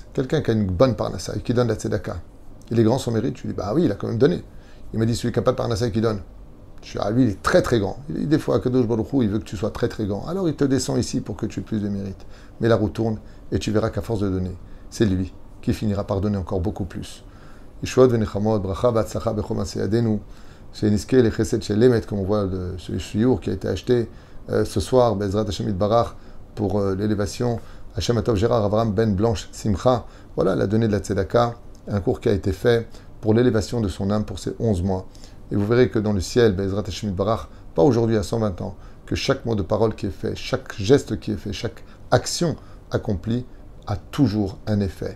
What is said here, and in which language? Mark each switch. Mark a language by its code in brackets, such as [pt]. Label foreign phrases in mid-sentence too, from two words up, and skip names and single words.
[fr] Quelqu'un qui a une bonne parnassa et qui donne la tzedaka, il est grand son mérite? Je lui dis, bah oui, il a quand même donné. Il m'a dit, celui qui n'a pas de parnassa et qui donne. Je suis, ah lui, il est très très grand. Il dit, des fois, [he] Kadosh Baruch Hu, [fr] il veut que tu sois très très grand. Alors il te descend ici pour que tu aies plus de mérite. Mais la roue tourne et tu verras qu'à force de donner, c'est lui qui finira par donner encore beaucoup plus. [he] Yeshuot v'nechamot, bracha v'atzlacha b'chol ma'aseh yadenu, [fr] chez Niske les chesed chez Lemet, comme on voit ce shiur qui a été acheté ce soir, [he] Bezrat Hashem Itbarach, [fr] pour l'élévation. [he] Hashem Atov [fr] Gérard Avram Ben Blanche Simcha, voilà, elle a donné de la tzedaka, un cours qui a été fait pour l'élévation de son âme pour ces 11 mois. Et vous verrez que dans le ciel, [he] Bezrat Hashem Itbarach, [fr] pas aujourd'hui à 120 ans, que chaque mot de parole qui est fait, chaque geste qui est fait, chaque action accomplie a toujours un effet.